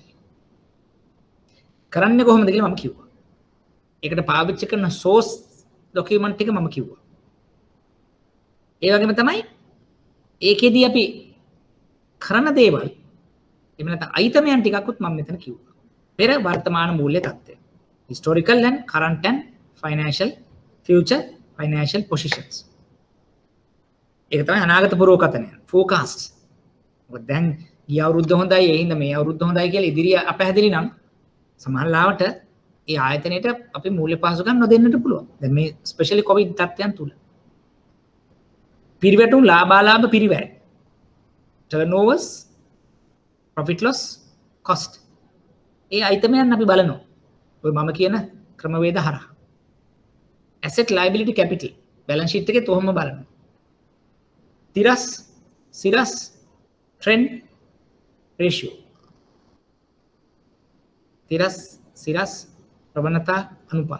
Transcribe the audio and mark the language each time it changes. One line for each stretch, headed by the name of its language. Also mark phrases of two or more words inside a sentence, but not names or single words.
Sinhala: කරන්නේ කොහොමද කියලා මම කිව්වා. ඒකට පාවිච්චි කරන
English: source document
Sinhala: ටික මම කිව්වා. ඒ වගේම තමයි ඒකෙදී අපි කරන දේවල් එහෙම නැත්නම් අයිතමයන් ටිකකුත් මම මෙතන කිව්වා. පෙර වර්තමාන මූල්‍ය තත්ත්වය.
English: historical and current and financial future financial positions.
Sinhala: ඒක තමයි අනාගත පුරෝකතනය. forecast. මොකද දැන් ගිය අවුරුද්ද හොඳයි ඒ හින්දා මේ අවුරුද්ද හොඳයි කියලා ඉදිරිය අපැහැදිලි නම් සමහර ලාවට ඒ ආයතනයට අපි මූල්‍ය පහසුකම් නොදෙන්නට පුළුවන්. දැන් මේ ස්පෙෂලි කොවිඩ් තත්ත්වයන් තුල. පිරිවැටුම් ලාභාලාභ පිරිවැය.
English: turnovers profit loss cost.
Sinhala: ඒ අයිතමයන් අපි බලනවා. ඔය මම කියන ක්‍රමවේද හරහා.
English: asset liability capital balance sheet
Sinhala: එකේ තොහොම බලනවා. තිරස් සිරස්
English: trend ratio.
Sinhala: තිරස් සිරස් ප්‍රවණතා අනුපාත.